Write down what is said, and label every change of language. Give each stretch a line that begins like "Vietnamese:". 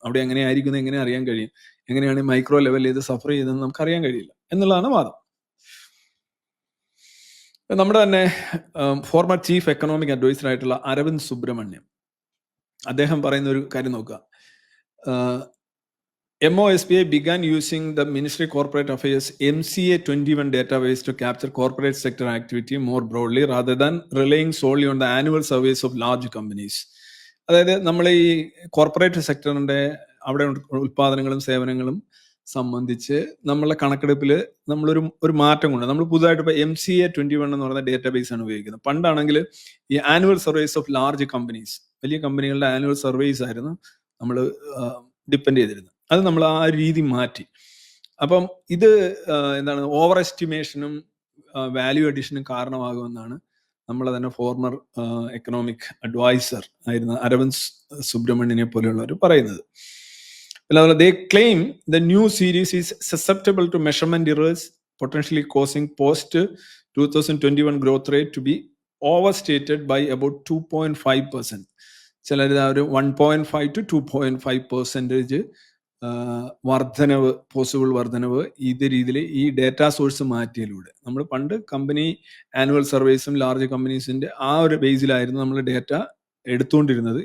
Malayalam: അവിടെ എങ്ങനെ ആയിരിക്കും എങ്ങനെ അറിയാൻ കഴിയും? എങ്ങനെയാണ് മൈക്രോ ലെവലിൽ ഇത് സഫർ ചെയ്തതെന്ന് നമുക്ക് അറിയാൻ കഴിയില്ല എന്നുള്ളതാണ് വാദം. നമ്മുടെ തന്നെ ഫോർമർ ചീഫ് എക്കണോമിക് അഡ്വൈസർ ആയിട്ടുള്ള അരവിന്ദ് സുബ്രഹ്മണ്യം, അദ്ദേഹം പറയുന്ന ഒരു കാര്യം നോക്കുക.
English: MOSPI began using the Ministry of Corporate Affairs MCA 21 database to capture corporate sector activity more broadly rather than relying solely on the annual surveys of large companies.
Malayalam: അതായത് നമ്മൾ ഈ corporate സെക്ടറിന്റെ അവിടെ ഉൽപാദനങ്ങളും സേവനങ്ങളും സംബന്ധിച്ച് നമ്മളെ കണക്കെടുപ്പിൽ നമ്മളൊരു മാറ്റം കൊണ്ട് നമ്മൾ പുതുതായിട്ട് ഇപ്പോൾ MCA 21 എന്ന് പറയുന്ന ഡേറ്റാബേസ് ആണ് ഉപയോഗിക്കുന്നത്. പണ്ടാണെങ്കിൽ ഈ annual surveys of large companies, വലിയ കമ്പനികളുടെ ആനുവൽ സർവേസ് ആയിരുന്നു നമ്മൾ ഡിപ്പെൻഡ് ചെയ്തിരുന്നത്. അത് നമ്മൾ ആ രീതി മാറ്റി. അപ്പം ഇത് എന്താണ് ഓവർ എസ്റ്റിമേഷനും വാല്യൂ അഡീഷനും കാരണമാകുമെന്നാണ് നമ്മളെ തന്നെ ഫോർമർ എക്കണോമിക് അഡ്വൈസർ ആയിരുന്ന അരവിന്ദ് സുബ്രഹ്മണ്യനെ പോലെയുള്ളവർ പറയുന്നത്. അതുപോലെ
English: they claim the new series is susceptible to measurement errors, potentially causing post 2021 growth rate to be overstated by about 2.5%.
Malayalam: ചിലർ ഒരു 1.5 to 2.5% വർധനവ്, പോസിബിൾ വർധനവ് ഇത് രീതിയിൽ ഈ ഡേറ്റാ സോഴ്സ് മാറ്റിയതിലൂടെ. നമ്മൾ പണ്ട് കമ്പനി ആനുവൽ സർവേസും ലാർജ് കമ്പനീസിന്റെ ആ ഒരു ബേസിലായിരുന്നു നമ്മൾ ഡേറ്റ എടുത്തുകൊണ്ടിരുന്നത്.